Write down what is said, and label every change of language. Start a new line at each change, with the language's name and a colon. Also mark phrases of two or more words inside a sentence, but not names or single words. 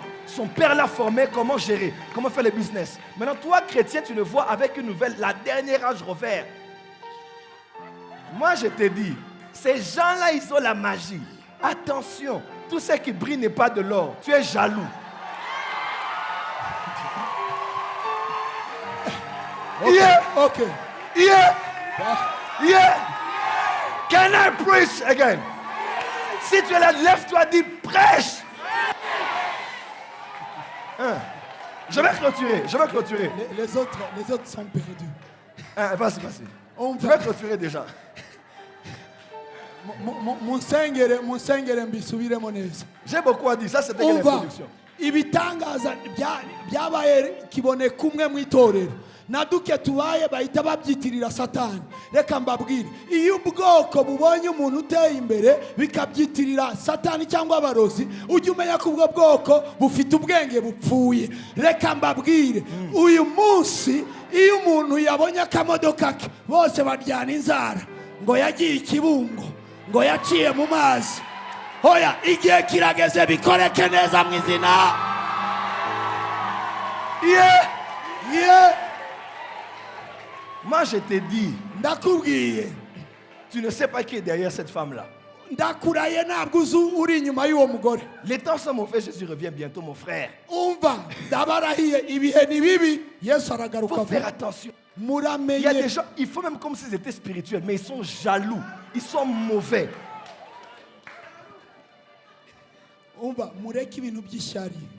French: Son père l'a formé comment gérer, comment faire le business. Maintenant, toi, chrétien, tu le vois avec une nouvelle, la dernière Range Rover. Moi, je te dis, ces gens-là, ils ont la magie. Attention, tout ce qui brille n'est pas de l'or. Tu es jaloux. Okay.
English: Yeah. Can I preach again?
French: Si tu es là, lève-toi, dis prêche. Je vais clôturer. Les autres sont perdus. Vas-y. Je vais clôturer déjà.
Kinyarwanda: Munsengere mbisubiremo neza.
French: J'ai beaucoup à dire, ça c'était l'introduction.
Kinyarwanda: Ibitangaza byabaye kiboneka umwe mu itorero na duke tubaye bahita babyitirira Satani. Reka mbabwire, iyo ubwoko bubonye umuntu uteye imbere bikabyitirira Satani cyangwa abarozi, ujye umenya ko ubwo bwoko bufite ubwenge bupfuye. Reka mbabwire, uyu munsi iyo umuntu yabonye akamodoka ke bose baryana inzara ngo yagiye ikibungo, ngo yaciye mu mazi. Hoya, igihe kirageze bikoreke neza mu izina.
French: Moi je te dis,
Kinyarwanda: Ndakubwiye,
French: tu ne sais pas qui est derrière cette femme-là.
Kinyarwanda: ndakuraye ntabwo uzi uri inyuma y'uwo mugore.
French: Les temps sont mauvais, Jésus revient bientôt, mon frère.
Kinyarwanda: Umva, ndabarahiye ibihe ni bibi, Yesu
French: Il
Kinyarwanda: aragaruka
French: faut faire
Kinyarwanda: vuba.
French: attention. Il y a des
Kinyarwanda: Muramenye,
French: gens, il faut même comme s'ils étaient spirituels, mais ils sont jaloux, ils sont mauvais.
Kinyarwanda: umva, mureke ibintu by'ishyari.